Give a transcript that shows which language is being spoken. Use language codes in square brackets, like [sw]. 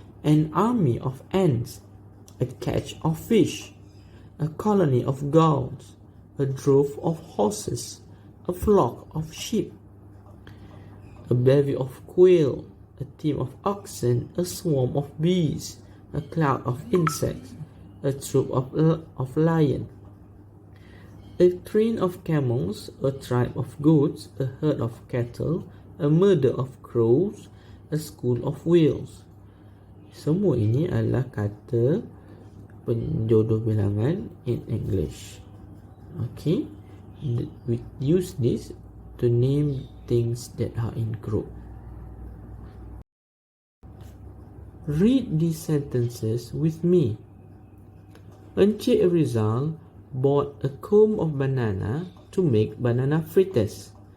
[en] An army of ants, a catch of fish, a colony of gulls, a drove of horses, a flock of sheep, a bevy of quail, a team of oxen, a swarm of bees, a cloud of insects, a troop of lion, a train of camels, a tribe of goats, a herd of cattle, a murder of crows, a school of whales. [ms] Semua ini adalah kata penjodoh bilangan [en] in English. Okay, we use this to name things that are in group. Read these sentences with me. Encik Rizal bought a comb of banana to make banana fritters.